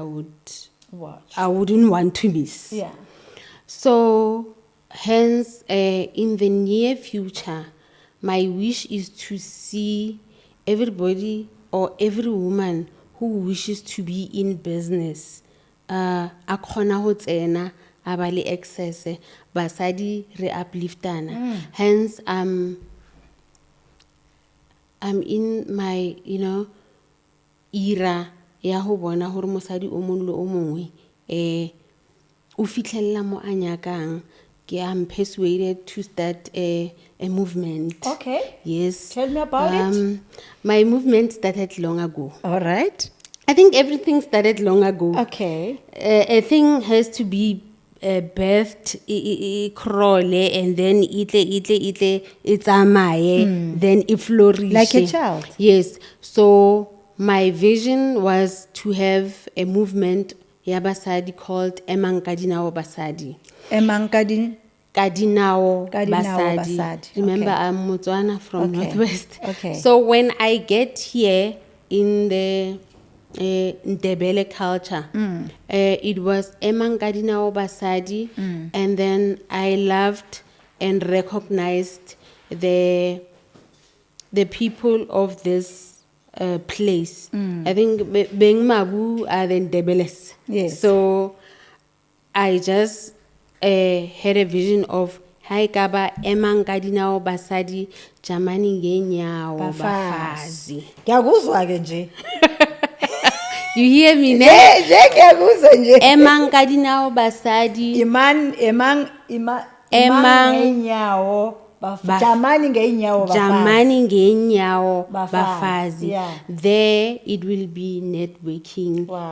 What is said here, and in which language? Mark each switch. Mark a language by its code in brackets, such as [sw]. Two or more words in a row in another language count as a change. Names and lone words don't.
[en] Watch. wouldn't want to miss. Yeah. So, hence, in the near future, my wish is to see everybody or every woman who wishes to be in business [st] a khona ho tsena a ba le [en] access [st] basadi re upliftana. [en] Hence I'm in my era [st] ya ho bona hore mosadi o mong le o mongwe o fitlhella mo a nyakang. [en] I'm persuaded to start a movement. Okay. Yes. Tell me about it. My movement started long ago. All right. I think everything started long ago. Okay. A thing has to be birthed, crawl, and then it's amaye, then it flourishes. Like a child. Yes. So my vision was to have a movement [st] ya basadi [en] called Emang Kadinao Basadi. Emang Kadinao Basadi. Basadi. Remember, Okay. I'm Motswana from Northwest. Okay. So when I get here in the Ndebele culture, it was Emang Kadinao Basadi, and then I loved and recognized the people of this place. I think Beng Mabu are the Ndebeles. Yes. So I just had a vision of Haikaba Emang Kadinao Basadi Jamani Genyao Bafazi. [nr] Ngiyakuzwa ke nje. [en] You hear me, ne? [nr] Ngiyakuzwa nje. [en] Emang Kadinao Basadi [nr] Emang ngenyawo Jamani ngenyawo bafazi. [en] Jamani Genyao Bafazi, Bafazi. yeah. There it will be networking Wow.